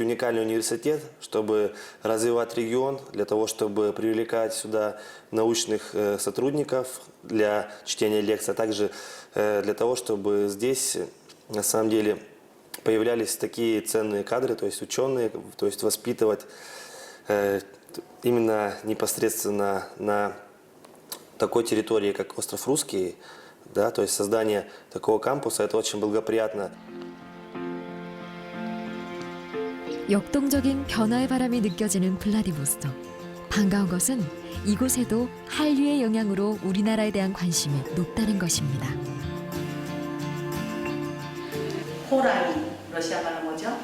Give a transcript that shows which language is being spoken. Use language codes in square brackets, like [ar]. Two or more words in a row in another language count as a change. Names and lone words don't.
[ru] уникальный университет, чтобы развивать регион, для того, чтобы привлекать сюда научных сотрудников для чтения лекций, а также для того, чтобы здесь на самом деле появлялись такие ценные кадры, то есть ученые, то есть воспитывать именно непосредственно на такой территории, как остров Русский. Да, то есть создание такого кампуса – это очень благоприятно. [ko] 역동적인 변화의 바람이 느껴지는 블라디보스톡. 반가운 것은 이곳에도 한류의 영향으로 우리나라에 대한 관심이 높다는 것입니다. 호랑이, 러시아 말은 뭐죠?